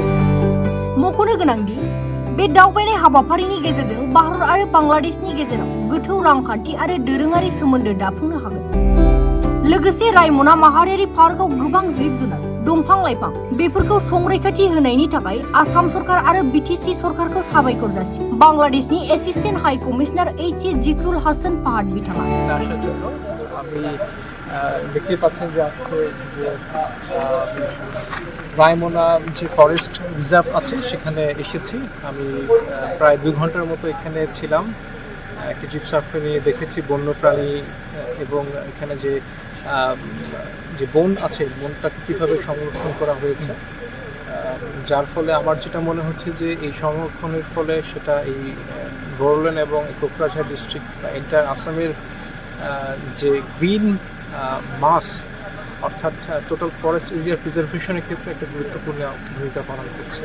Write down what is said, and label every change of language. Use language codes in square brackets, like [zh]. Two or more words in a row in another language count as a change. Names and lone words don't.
[brx] मख'नो गोनांदि बे दावबायनाय हाबाफारिनि गेजेरजों भारत आरो बांग्लादेशनि गेजेराव गोथौ रांखान्थि आरो दोरोङारि सोमोन्दो दाफुंनो हागोन। लोगोसे रायमना माहारियारि पार्कआव गोबां जिब-जुनार, दंफां-लाइफां बेफोरखौ संरैखाथि होनायनि थाखाय आसाम सरकार आरो बीटीसी सरकारखौ साबायखर जासियो बांग्लादेशनि [en] assistant high commissioner [brx] जिक्रुल हासान फाहाद बिथाङा। [bn] দেখতে পাচ্ছেন যে আজকে যে রায়মনা যে [en] forest reserve [bn] আছে সেখানে এসেছি। আমি প্রায় 2 ঘন্টার মতো এখানে ছিলাম। একটা জিপ সাফারি দেখেছি বন্যপ্রাণী এবং এখানে যে বন আছে বনটাকে কীভাবে সংরক্ষণ করা হয়েছে, যার ফলে আমার যেটা মনে হচ্ছে যে এই সংরক্ষণের ফলে সেটা এই বোরোল্যান্ড এবং কোকরাঝাড় ডিস্ট্রিক্ট বা এন্টায়ার আসামের যে [en] green mass [bn] অর্থাৎ [en] total forest area preservation [bn] ক্ষেত্রে একটা গুরুত্বপূর্ণ ভূমিকা পালন করছে।